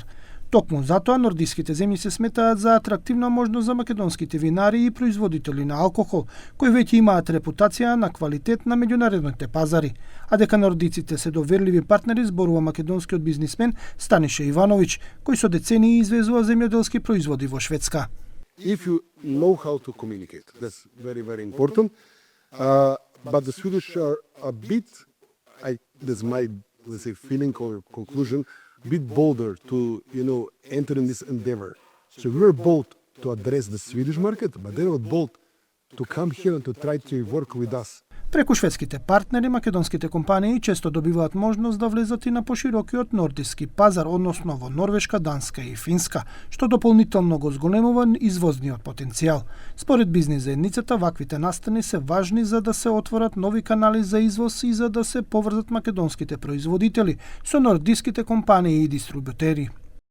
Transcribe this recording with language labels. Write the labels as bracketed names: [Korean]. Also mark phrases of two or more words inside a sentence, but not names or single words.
[Macedonian] Токму затоа нордиските земји се сметаат за атрактивна можност за македонските винари и производители на алкохол, кои веќе имаат репутација на квалитет на меѓународните пазари. А дека нордиците се доверливи партнери, зборува македонскиот бизнисмен Станише Ивановиќ, кој со децении извезува земјоделски производи во Шведска. [English] If you know how to communicate, that's very, very important. But the Swedish are a bit, that's my, let's say, feeling or conclusion, a bit bolder to, enter in this endeavor. So we were bold to address the Swedish market, but they were bold to come here and to try to work with us. [Macedonian] Преку шведските партнери, македонските компании често добиваат можност да влезат и на поширокиот нордиски пазар, односно во Норвешка, Данска и Финска, што дополнително го зголемува извозниот потенцијал. Според бизнис заедницата, ваквите настани се важни за да се отворат нови канали за извоз и за да се поврзат македонските производители со нордиските компании и дистрибутери.